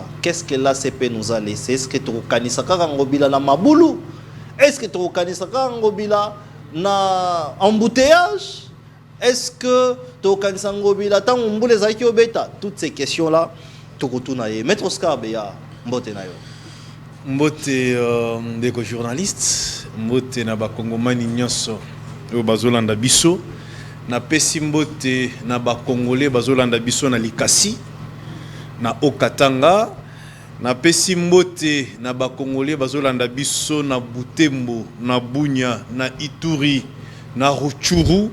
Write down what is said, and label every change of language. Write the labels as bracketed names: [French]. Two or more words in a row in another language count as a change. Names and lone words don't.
[French] Qu'est-ce que l'ACP nous a laissé? Est-ce que tu reconnais ça Ngobila na Maboulou? Est-ce que tu reconnais ça Ngobila na embouteillage? Est-ce que toutes ces questions-là, Maître Oscar Beya, [Lingala] mbote na yo. Mbote ndeko journaliste, mbote na bakongomani nyonso oyo bazolanda biso, na pesi mbote na bakongolais bazolanda biso na Likasi, na Okatanga, na pesi mbote na bakongolais bazolanda biso na Butembo, na Bunya, na Ituri, na Rutshuru.